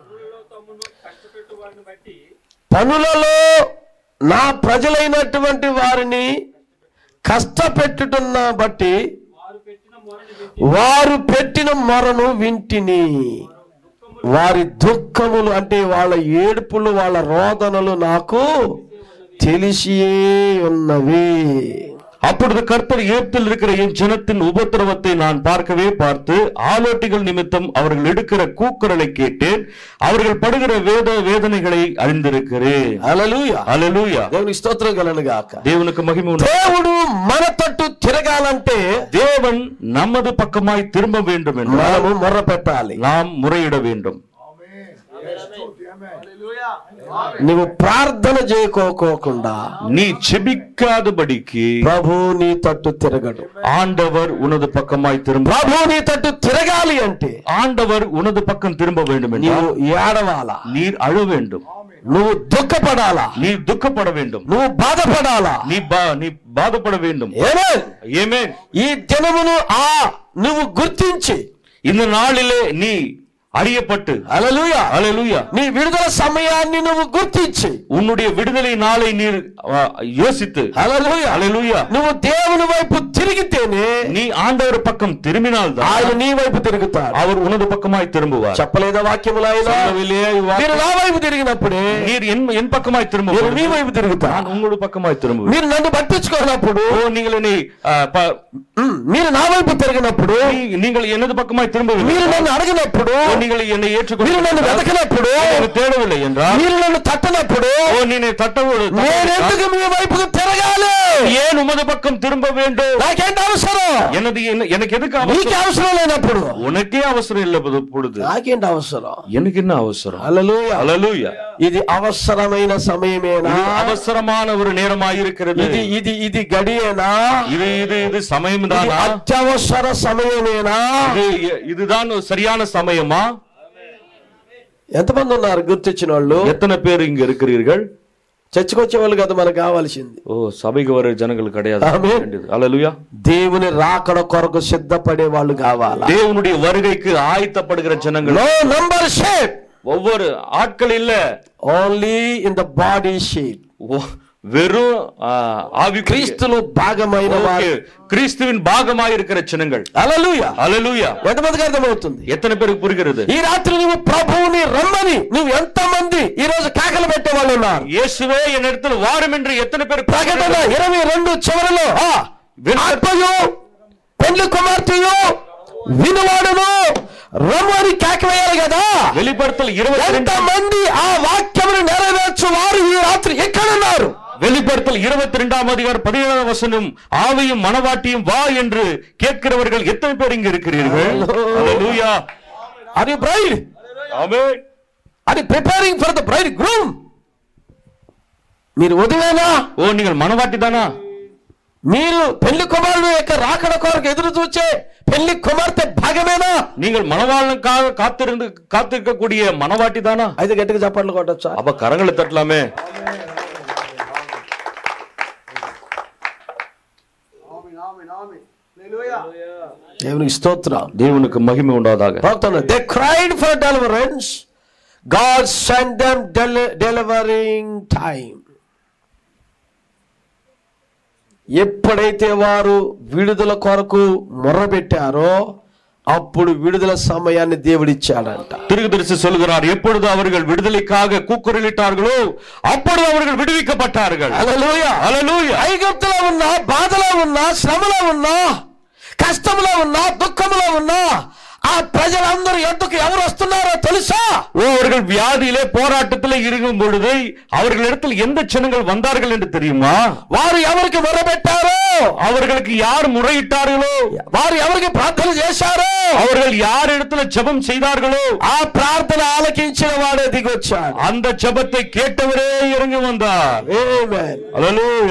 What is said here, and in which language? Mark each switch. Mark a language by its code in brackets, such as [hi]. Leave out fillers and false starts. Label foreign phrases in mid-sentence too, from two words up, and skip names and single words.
[te] పనులలో నా ప్రజలైనటువంటి వారిని కష్టపెట్టుతున్న బట్టి వారు పెట్టిన మొరను వింటిని. వారి దుఃఖములు అంటే వాళ్ళ ఏడుపులు, వాళ్ళ రోదనలు నాకు తెలిసియే ఉన్నవి. [ta] அப்பொழுது கர்த்தர் எகிப்தில் இருக்கிற என் ஜனத்தின் உபத்திரவத்தை நான் பார்த்து ஆலோட்டிகள் நிமித்தம் அவர்கள் எடுக்கிற கூக்குரலை கேட்டேன். அவர்கள் படுகிற வேதனைகளை அறிந்திருக்கிறேன். [te] హల్లెలూయా హల్లెలూయా. దేవునికి స్తోత్రం కలుగును గాక. దేవునికి మహిమ ఉండాలి. దేవుడు మన తట్టు తిరగాలంటే [ta] தேவன் நமது பக்கமாய் திரும்ப வேண்டும் என்று [te] మనము మొర్ర పెట్టాలి. [ta] நாம் முறையிட வேண்டும். [te] నువ్వు ప్రార్థన చేయకోకుండా [ta] நீ ஜெபிக்காதபடிக்கு [te] ప్రభు నీ తట్టు తిరగడు. [ta] ஆண்டவர் உனது பக்கமாய் திரும்ப. [te] ప్రభు నీ తట్టు తిరగాలి అంటే [ta] ஆண்டவர் உனது பக்கம் திரும்ப வேண்டும் [te] నీవు [ta] என்றால் [te] ఏడవాలా, [ta] நீர் அழ வேண்டும், [te] నువ్వు దుఃఖపడాలా, [ta] நீ துக்கப்பட வேண்டும், [te] నువ్వు బాధపడాలా, [ta] நீ బాధపడ வேண்டும். [te] ఈ దినమును నువ్వు గుర్తించి [ta] இந்த நாளிலே நீ அறியப்பட்டு [te] హల్లెలూయా హల్లెలూయా నీ విడుదల సమయాన్ని నువ్వు గుర్తించి [ta] உன்னுடைய விடுதலை நாளை நீர் யோசித்து [te] హల్లెలూయా హల్లెలూయా నువ్వు దేవుని వైపు తిరిగితేనే [ta] நீ ஆண்டவர் பக்கம் திரும்பினால் தான் [te] ఆయన నీ వైపు తిరుగుతాడు. [ta] அவர் உனது பக்கமாய் திரும்புவார். [te] చెప్పలేదా వాక్యములో ఆయన? [ta] சொல்லவில்லையா இவ்வாறு? [te] మీరు నా వైపు తిరిగినప్పుడే [ta] நீர் என் பக்கமாய் [te] నేను [ta] திரும்புவார். [te] మీ వైపు తిరుగుతాను. [ta] நான் உங்களோட பக்கமாய் திரும்புவேன். [te] మీరు నన్ను పట్టించుకోనప్పుడు, [ta] நீங்கள் என்னை [te] మీరు నా వైపు తిరిగినప్పుడు, [ta] நீங்கள் எனது பக்கமாய் திரும்பவில்லை, [te] మీరు నన్ను అడిగినప్పుడు, [ta] நீங்கள் என்னை [te] మీరు [ta] ஏற்றுக்கொண்டு [te] నన్ను వెతకినప్పుడు, [ta] தேடவில்லை என்றால், [te] మీరు నన్ను తట్టనప్పుడు [ta] நீ தட்டவோடு [te] నేను ఎందుకు మీ వైపుకు తిరగాలి? [ta] ஏன் உமது பக்கம் திரும்ப வேண்டும்? [te] నాకేంటి అవసరం? [ta] எனக்கு எதுக்கு [te] నీకు [ta] அவசரம்? [te] అవసరం లేనప్పుడు [ta] உனக்கே அவசரம் இல்லை பொழுது [te] నాకేంటి అవసరం? [ta] எனக்கு என்ன அவசரம்? [te] హల్లెలూయా. [ta] ஹல்லேலூயா. [te] ఇది అవసరమైన సమయమేనా? [ta] இது அவசரமான ஒரு நேரமாய் இருக்கிறது. [te] ఇది ఇది ఇది గడియేనా? [ta] இது சமயம் [te] ఇది [ta] தானா? [te] అత్యవసర సమయమేనా? [ta] இதுதான் சரியான சமயமா? [te] ఎంతమంది ఉన్నారు గుర్తించిన వాళ్ళు? [ta] எத்தனை பேர் இங்க இருக்கிறீர்கள்? [te] చర్చకు వచ్చే వాళ్ళు కదా మనకు కావాల్సింది. [ta] ஓ, சபைக்கு வர ஜனங்கள் கிடையாது. ஆமென். ஹல்லேலூயா. [te] దేవుని రాకడ కొరకు సిద్ధపడే వాళ్ళు కావాలా? [ta] தேவனுடைய வருகைக்கு ஆயத்தப்படுகிற ஜனங்கள். [en] no number shape, [ta] ஒவ்வொரு ஆட்கள் இல்ல, [en] only in the body shape. [ta] வெறும் ஆவி [te] క్రీస్తులో భాగమైన వారు, [ta] கிறிஸ்துவின் பாகமாய் இருக்கிற ஜனங்கள். [te] హల్లెలూయా. [ta] ஹல்லேலூயா. [te] ఎంతమందికి అర్థమవుతుంది? [ta] எத்தனை பேருக்கு புரிகிறது? [te] ఈ రాత్రి నువ్వు ప్రభువుని రమ్మని నువ్వు ఎంతమంది ఈ రోజు కేకలు పెట్టే వాళ్ళు ఉన్నారు? [ta] இயேசுவே என் இடத்துல வாரும் என்று எத்தனை பேர் [te] ప్రకటన 22 చివరిలో ఆత్మయు పెళ్లి కుమార్తెయు వినువాడును రమ్మని కేక వేయాలి కదా. [ta] வெளிப்படுத்தல் 22 ఎంతమంది ఆ వాక్యమును నెరవేర్చు వారు ఈ రాత్రి ఎక్కడ ఉన్నారు? வெளிப்படுத்தல் 22ஆம் அதிகாரம் 17ஆம் வசனம், ஆவியும் மனவாட்டியும் வா என்று கேட்கிறவர்கள் எத்தனை பேர் இங்க இருக்கிறீர்கள்? ஹல்லேலூயா. [te] అది బ్రైడ్, [ta] ஆமென். [te] అది [en] preparing for the bride groom. [te] మీరు వధువేనా? [ta] ஓ, நீங்கள் மனவாட்டி தானா? [te] మీరు పెళ్లి కుమారుడు యొక్క రాకడ కొరకు ఎదురు చూచే పెళ్లి కుమార్తె భాగమేనా? [ta] நீங்கள் மணவாளனுக்காக காத்திருக்கக்கூடிய மனவாட்டி தானா? [te] అయితే గట్టిగా చప్పట్లు కొట్టొచ్చా? [ta] அப்ப கரங்களை தட்டலாமே. [te] దేవునికి స్తోత్రం. [ta] தேவனுக்கு மகிமை உண்டாதாக. [en] they cried for deliverance, God sent them delivering time. [te] ఎప్పుడైతే వారు విడుదల కొరకు మొర్రపెట్టారో అప్పుడు విడుదల సమయాన్ని దేవుడిచ్చాడంట. [ta] தீர்க்கதரிசி சொல்கிறார், எப்பொழுது அவர்கள் விடுதலைக்காக கூக்குரலிட்டார்களோ அப்பொழுது அவர்கள் விடுவிக்கப்பட்டார்கள். [te] హల్లెలూయా. హల్లెలూయా. ఐగుప్తులో ఉన్నా, బాధలో ఉన్నా, శ్రమలో ఉన్నా, కష్టంలో ఉన్నా, దుఃఖంలో ఉన్నా ఆ ప్రజలందరూ ఎందుకు ఎవరు వస్తున్నారో తెలుసా? [ta] அவர்கள் வியாதியிலே போராட்டத்திலே இருக்கும் பொழுது அவர்களிடத்தில் எந்த ஜனங்கள் வந்தார்கள் என்று தெரியுமா? [te] వారు ఎవరికి మొరపెట్టారో, [ta] அவர்களுக்கு யார் முறையிட்டார்களோ, [te] వారు ఎవరికి ప్రార్థన చేశారో, [ta] அவர்கள் யார் இடத்துல ஜெபம் செய்தார்களோ [te] ఆ ప్రార్థన ఆలకించిన వాడే దిగొచ్చాడు. [ta] அந்த ஜெபத்தை கேட்டவரே இறங்கி வந்தார். [te] ఆమేన్. [ta] ஹல்லேலூயா.